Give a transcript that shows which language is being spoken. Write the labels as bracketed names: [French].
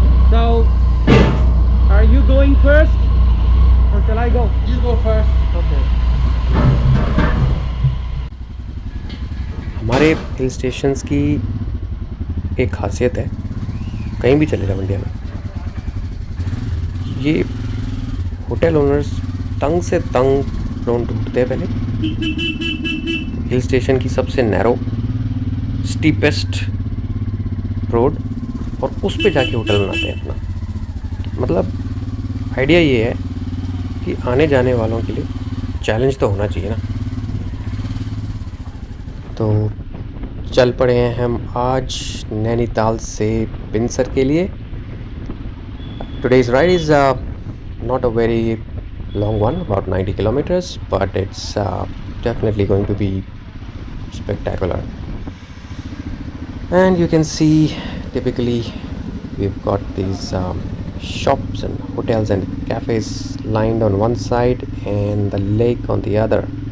[English] So, are you going first, or shall I go? You go first. Okay. [Hindi] हमारे hill stations की एक खासियत है, कहीं भी चले जाओ इंडिया में, ये होटल ओनर्स तंग से तंग रोड ढूंढते हैं पहले। हिल स्टेशन की सबसे नैरो स्टीपेस्ट रोड, और उस पे जाके होटल बनाते हैं अपना। मतलब आइडिया ये है कि आने जाने वालों के लिए चैलेंज तो होना चाहिए ना। तो चल पड़े हैं हम आज नैनीताल से बिनसर के लिए। [English] Today's ride is not a very long one, about 90 kilometers, but it's definitely going to be spectacular. And you can see, typically we've got these shops and hotels and cafes lined on one side and the lake on the other.